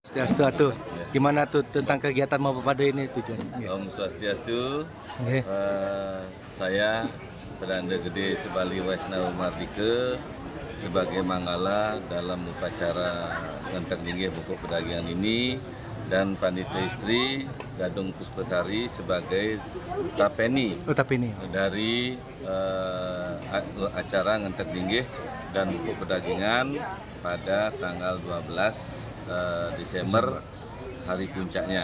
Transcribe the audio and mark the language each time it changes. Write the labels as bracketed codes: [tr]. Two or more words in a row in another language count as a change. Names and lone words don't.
[ban] Swastiastu. [id] Gimana tuh tentang kegiatan Mapepade ini tujuan? [ban] Om Swastiastu. Nggih. [id] Saya Perdana Gede Sebali Waisnawa Mardika sebagai manggala dalam upacara Ngenteng Linggih Buku Pedagangan ini, dan Panitia Istri Gadung Puspasari sebagai tapeni dari acara Ngenteng Linggih dan Buku Pedagangan pada tanggal 12 Desember, hari puncaknya.